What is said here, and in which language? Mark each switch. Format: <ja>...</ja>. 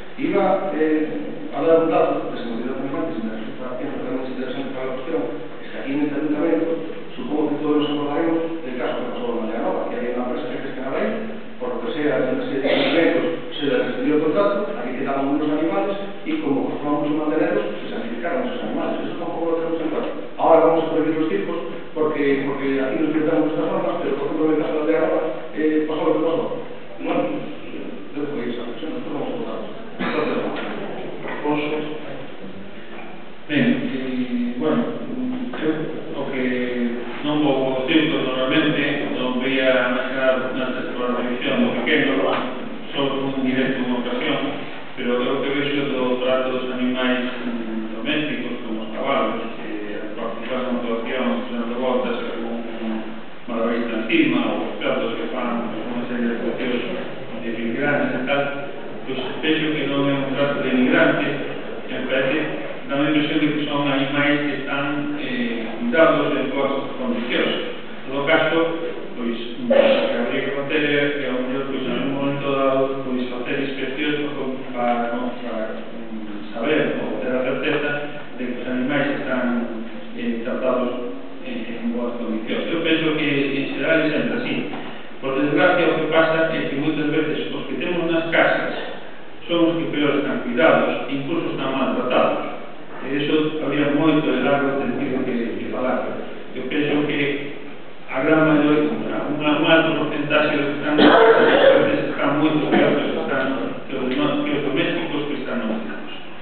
<es>Iba a dar un dato de seguridad animales y me resulta realmente interesante para la cuestión, es que aquí en este ayuntamiento, supongo que todos nos acordaremos del caso que pasó en Marianova, que había una empresa que gestionaba ahí, por lo que sea, en una serie de ayuntamientos se les rescindió el contrato, aquí quedaban unos animales y como costaba mucho mantenerlos, se sacrificaron esos animales. Eso tampoco lo tenemos en cuenta. Ahora vamos a prohibir los circos porque aquí nos pintamos nuestras normas, pero por ejemplo en el caso de Marianova pasó lo que pasó. Bueno, dejo de ir esa reflexión, nosotros vamos a votar.</es> <gl>Ben, bueno, o que non vou circo normalmente, non veía máis que nada antes</gl> <es>por la televisión</es> <gl>do pequeno, só un directo unha ocasión, pero creo que vexo do trato dos animais domésticos, como os cabalos, que participan na motivación, dando voltas con malabarista encima, ou os perros que fan unha serie de cuestións grandes e tal, pois vexo que non é un trato denigrante, que me parece, dá a impresión de que son animais que están cuidados en boas condicións. En todo caso, pois, o que habría que facer é que ao mellor, pois, en un momento dado, pois, facer inspeccións para saber ou ter a certeza de que os animais están tratados en boas condicións. Eu penso que en xeral é sempre así. Por desgracia, o que pasa é que moitas veces os que temos nas casas son os que peor están cuidados, incluso están maltratados. E iso habría moito de largo sentido que falar. Eu penso que a gran maioría, un alto porcentaxe dos que están nas casas están moito peor que os domésticos que están nominados.</gl>